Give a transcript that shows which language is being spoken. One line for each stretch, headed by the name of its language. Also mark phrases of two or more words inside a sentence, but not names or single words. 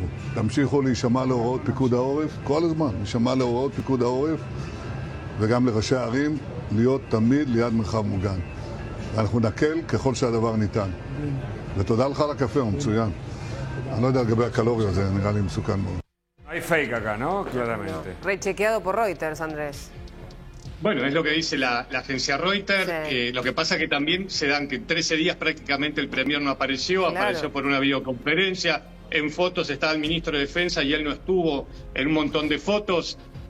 Hebrew: תמשיכו להישמע להוראות פיקוד העורף, כל הזמן, להישמע להוראות פיקוד העורף, וגם לראשי הערים, להיות תמיד ליד מרחב מוגן. ואנחנו נקל ככל שהדבר ניתן. ותודה לך על הקפה, הוא מצוין. אני לא יודע לגבי הקלוריות, זה נראה לי מסוכן מאוד.
Spanish: Hay fake acá, ¿no? Claramente. Rechequeado por Reuters, Andrés. Bueno, es lo que dice la agencia Reuters. Sí. Lo que pasa que también se dan que en 13 días prácticamente el premier no apareció, Claro. apareció por una videoconferencia. En fotos estaba el ministro de Defensa y él no estuvo en un montón de fotos.